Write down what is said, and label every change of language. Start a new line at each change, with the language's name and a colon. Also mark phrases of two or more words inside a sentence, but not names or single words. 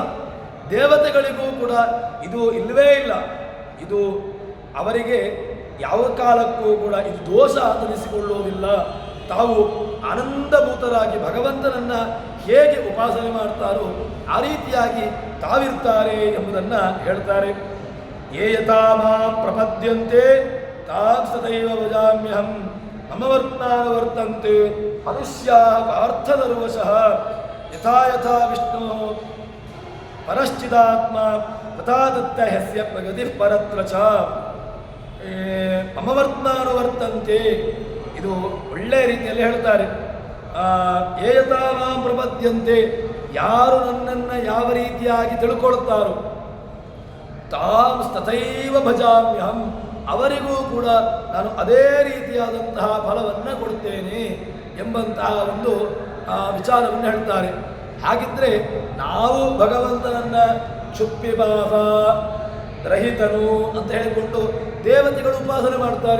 Kannada: ದೇವತೆಗಳಿಗೂ ಕೂಡ ಇದು ಇಲ್ಲವೇ ಇಲ್ಲ. ಇದು ಅವರಿಗೆ ಯಾವ ಕಾಲಕ್ಕೂ ಕೂಡ ಇದು ದೋಷ ಅಂತನಿಸಿಕೊಳ್ಳುವುದಿಲ್ಲ. ತಾವು ಆನಂದಭೂತರಾಗಿ ಭಗವಂತನನ್ನ ಹೇಗೆ ಉಪಾಸನೆ ಮಾಡ್ತಾರೋ ಆ ರೀತಿಯಾಗಿ ತಾವಿರ್ತಾರೆ ಎಂಬುದನ್ನು ಹೇಳ್ತಾರೆ.
Sanskrit: ಯೇ ಯಥಾ ಮಾಂ ಪ್ರಪದ್ಯಂತೆ ತಾಂ ಸದೈವ ಭಜಾಮ್ಯಹಂ ಮಮ ವರ್ತಂತೆ ಮನುಷ್ಯಾಃ ಪಾರ್ಥದರ್ವಶಃ ಯಥಾ ಯಥಾ ವಿಷ್ಣು ಪರಶ್ಚಿದಾತ್ಮ ತಥಾ ದತ್ತ ಹ್ಯಸ್ಯ ಪ್ರಗತಿ ಪರತ್ರ ಚ. ಮಮ ವರ್ತಂತೆ
Kannada: ಇದು ಒಳ್ಳೆಯ ರೀತಿಯಲ್ಲಿ ಹೇಳ್ತಾರೆ.
Sanskrit: ಯೇ ಯಥಾ ಮಾಂ ಪ್ರಪದ್ಯಂತೆ,
Kannada: ಯಾರು ನನ್ನನ್ನು ಯಾವ ರೀತಿಯಾಗಿ ತಿಳ್ಕೊಳ್ತಾರೋ
Sanskrit: ತಾಂ ತಥೈವ ಭಜಾಮ್ಯಹಂ,
Kannada: ಅವರಿಗೂ ಕೂಡ ನಾನು ಅದೇ ರೀತಿಯಾದಂತಹ ಫಲವನ್ನು ಕೊಡ್ತೇನೆ ಎಂಬಂತಹ ಒಂದು ವಿಚಾರವನ್ನು ಹೇಳ್ತಾರೆ. ಹಾಗಿದ್ರೆ ನಾವು ಭಗವಂತನನ್ನ ಕ್ಷುಪ್ಪಿಪಾಪ ರಹಿತನು ಅಂತ ಹೇಳಿಕೊಂಡು ದೇವತೆಗಳು ಉಪಾಸನೆ ಮಾಡ್ತಾರೆ.